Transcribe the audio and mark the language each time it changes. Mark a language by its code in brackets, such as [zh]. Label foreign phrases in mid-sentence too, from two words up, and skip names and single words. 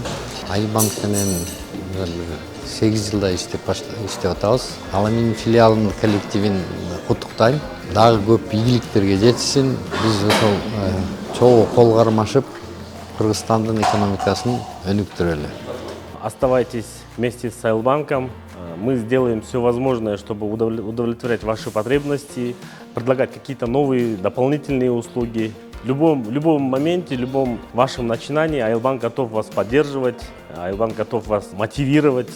[ky] Айыл банк менен 8 жылда иштеп атабыз. Аламин филиалынын коллективин куттуктайм. Дагы көп ийгиликтерге жетишсин. Биз ошол чогуу кол кармашып Кыргызстандын экономикасын өнүктүрөлү. [ru] Оставайтесь вместе с Айлбанком. Мы сделаем все возможное, чтобы удовлетворять ваши потребности, предлагать какие-то новые дополнительные услуги. В любом моменте, в любом вашем начинании Айлбанк готов вас поддерживать, Айлбанк готов вас мотивировать.